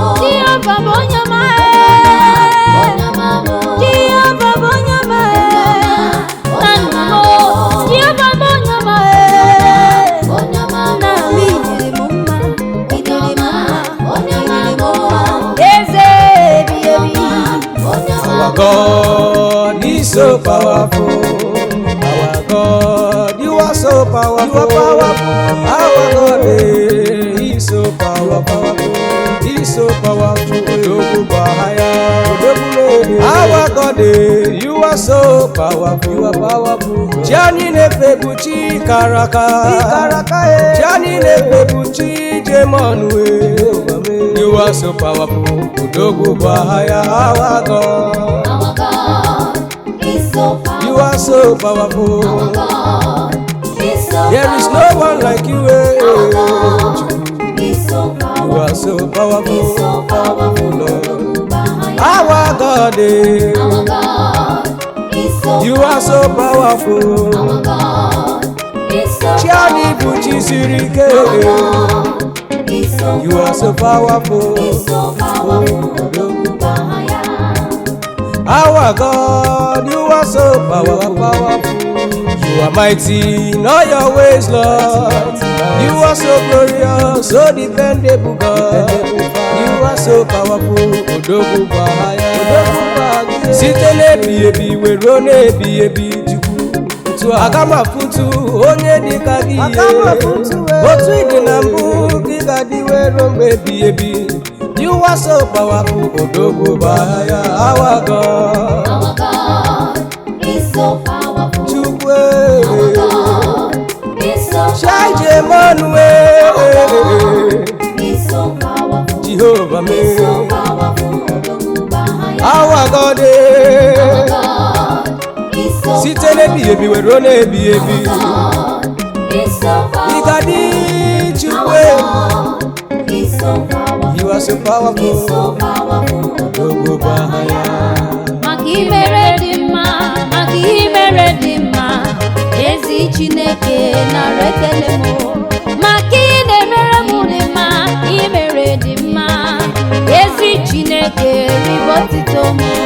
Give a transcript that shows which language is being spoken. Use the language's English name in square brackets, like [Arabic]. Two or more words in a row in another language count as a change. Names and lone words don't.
[Igbo] Jehova bụ onye ọma, Onye ọma m o. Jehova bụ onye ọma, Onye ọma, na nna m o. onye ọma m o. Jehova bụ onye ọma, Onye ọma m na o. m idiri m mma, idiri m mma, Onye ọma, idiri m mma. onye ọma m o. Eze ebi ebi, [English] Our God is so powerful. Our God, you are so powerful. You are powerful. Our God, eh, he is so powerful. He is so powerful. Odogwu Bahaya. Odogwu Bahaya. Our God, eh, you are so powerful. You are powerful. [Igbo] Chi anyị na-efe bụ Chi kara aka. Chi kara aka, eh. Chi anyị na-efe bụ chi Jemon, eh. [English] You are so powerful, [Igbo] odogwu bụ aha ya, [English] our God. Our God is so You are so powerful. powerful. Our God is so There is no powerful. one like you, eh. Our God is so You are so powerful. powerful, He's so powerful. Lord. Our Our God, eh. God He's so You are so powerful. Our God is so [Igbo] Chi anyị bụ chi powerful. siri ike. [English] Our God is so You are so powerful. He's so powerful. [Igbo] Odogwu bụ aha ya. [English] Our God, you are so power-, powerful. You are mighty in all your ways, Lord. You are so glorious, so dependable God. You are so powerful, Odogwu Bahaya. [Igbo] Site n'ebighị ebi wee ruo n'ebighị ebi, Chukwu. Aga m afụtụ onye dị ka gị, Aga m ihe. afụtụ, eh. Otu ị dị na mbụ, ka ị ga-adị wee ruo mgbe ebighị ebi. [English] You are so powerful, Odogwu Bahaya, our God. Our God. He's so powerful. Chukwu, eh. Our God is so Shai powerful. Jemanu, eh. He's so powerful. Jehovah, He's so me. powerful. Our God, eh. Our God is so [Igbo] Site n'ebi ebi were ruo n'ebi ebi. [English] Our God is so [Igbo] Ị ga-adị, [English] powerful. Chukwu, Our eh. God He's so powerful. You are so powerful. He's so powerful. [Igbo] Odogwu bụ aha ya. Maka imere dị mma, maka imere dị mma, ezi Chineke nara ekele m. Maka ị na-emere m dị mma, imere dị mma, ezi Chineke ribe otito m.